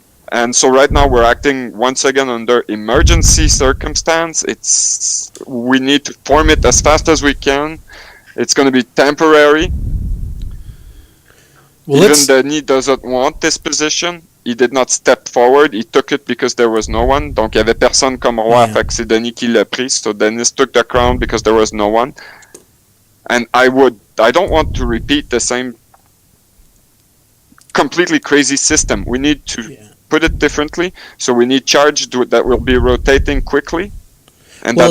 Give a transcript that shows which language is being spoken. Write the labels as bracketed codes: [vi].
[en] And so right now we're acting once again under emergency circumstance. We need to form it as fast as we can. It's going to be temporary. Well, Even let's- Denis doesn't want this position. He did not step forward. He took it because there was no one. [fr] Donc il y avait personne comme roi. [en] Yeah. [fr] Fait que c'est Denis qui l'a pris. [en] So Denis took the crown because there was no one. And I don't want to repeat the same completely crazy system. We need to put it differently. So we need charge that will be rotating quickly and Well,